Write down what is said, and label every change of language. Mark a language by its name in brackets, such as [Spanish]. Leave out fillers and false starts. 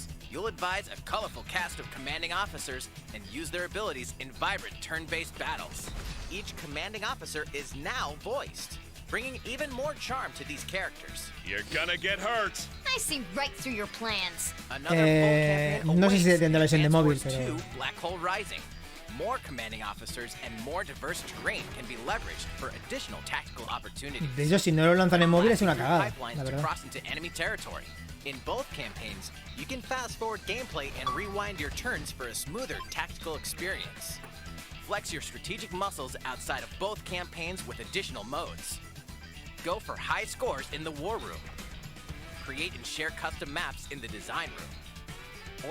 [English] You'll advise a colorful cast of commanding officers and use their abilities in vibrant turn-based battles. Each commanding officer is now voiced, bringing even more charm to these characters. You're gonna get hurt. I see right through your plans. [Spanish] No sé si tendrá la versión de móvil, pero... [English] Black Hole Rising. More commanding officers and more diverse terrain can be leveraged for additional tactical opportunities. [Spanish] De hecho, si no lo lanzan en móvil es una cagada, la verdad. [English] In both campaigns, you can fast-forward gameplay and rewind your turns for a smoother tactical experience. Flex your strategic muscles outside of both campaigns with additional modes. Go for high scores in the War Room. Create and share custom maps in the Design Room.